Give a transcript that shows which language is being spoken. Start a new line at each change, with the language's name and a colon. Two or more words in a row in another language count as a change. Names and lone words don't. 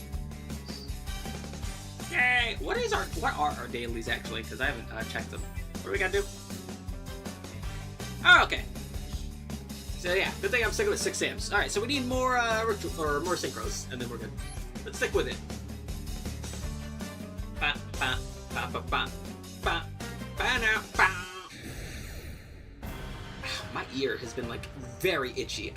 English: Yay! What are our dailies actually? Because I haven't checked them. What do we gotta do? Oh, okay. So yeah, good thing I'm sticking with 6 Sams. Alright, so we need more more synchros, and then we're good. Let's stick with it. Ba, ba, ba, ba, ba, ba, ba, now, ba. My ear has been like very itchy.